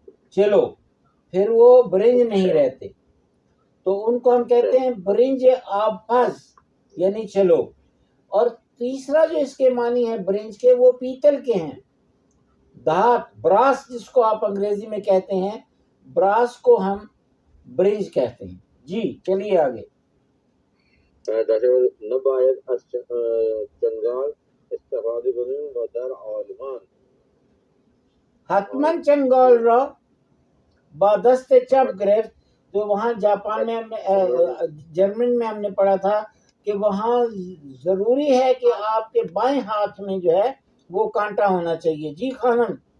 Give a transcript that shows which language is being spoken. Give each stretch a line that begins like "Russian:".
Urdu: چلو، پھر وہ برنج نہیں رہتے، تو ان کو ہم کہتے ہیں برنج آبپز یعنی چلو. اور تیسرا جو اس کے معنی ہے برنج کے، وہ پیتل کے ہیں. دھات، براس جس کو آپ انگریزی میں کہتے ہیں، براس کو ہم برنج کہتے ہیں. جی چلیے آگے.
Persian: نباید از چنگال استفاده کنیم و در آلمان حتما چنگال را با دست چپ گرفت.
Urdu: تو وہاں جاپان میں جرمن میں ہم نے پڑھا تھا کہ وہاں ضروری ہے کہ آپ کے بائیں ہاتھ میں جو ہے وہ کانٹا ہونا چاہیے. جی خانم.